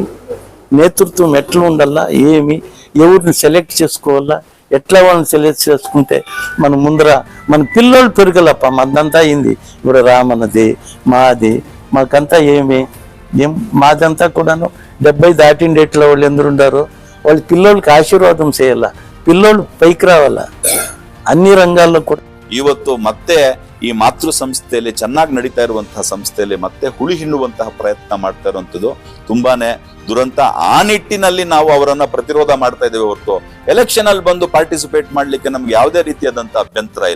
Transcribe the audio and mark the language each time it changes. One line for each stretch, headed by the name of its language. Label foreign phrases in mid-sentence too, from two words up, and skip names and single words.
Telugu: నేతృత్వం ఎట్లా ఉండాలా, ఎవరిని సెలెక్ట్ చేసుకోవాలా, ఎట్లా వాళ్ళని సెలెక్ట్ చేసుకుంటే మన ముందర మన పిల్లోళ్ళు పెరగలప్ప. మదంతా అయింది ఇప్పుడు రామన్నది, మాకంతా మాదంతా కూడాను 70 దాటిండేట్ల వాళ్ళు ఎందరుండారో వాళ్ళ పిల్లోళ్ళకి ఆశీర్వాదం చేయాల. పిల్లోళ్ళు పైకి రావాల అన్ని ರಂಗల్లో ಕೂಡ.
Kannada: ಇವತ್ತು ಮತ್ತೆ ಈ ಮಾತೃ ಸಂಸ್ಥೆಯಲ್ಲಿ ಚೆನ್ನಾಗಿ ನಡೀತಾ ಇರುವಂತಹ ಸಂಸ್ಥೆಯಲ್ಲಿ ಮತ್ತೆ ಹುಳಿ ಹಿಂಡುವಂತಹ ಪ್ರಯತ್ನ ಮಾಡ್ತಾ ಇರುವಂತದ್ದು ತುಂಬಾನೇ ದುರಂತ. ಆ ನಿಟ್ಟಿನಲ್ಲಿ ನಾವು ಅವರನ್ನ ಪ್ರತಿರೋಧ ಮಾಡ್ತಾ ಇದ್ದೇವೆ ಹೊರತು ಎಲೆಕ್ಷನ್ ಅಲ್ಲಿ ಬಂದು ಪಾರ್ಟಿಸಿಪೇಟ್ ಮಾಡ್ಲಿಕ್ಕೆ ನಮ್ಗೆ ಯಾವುದೇ ರೀತಿಯಾದಂತಹ ಅಭ್ಯಂತರ ಇಲ್ಲ.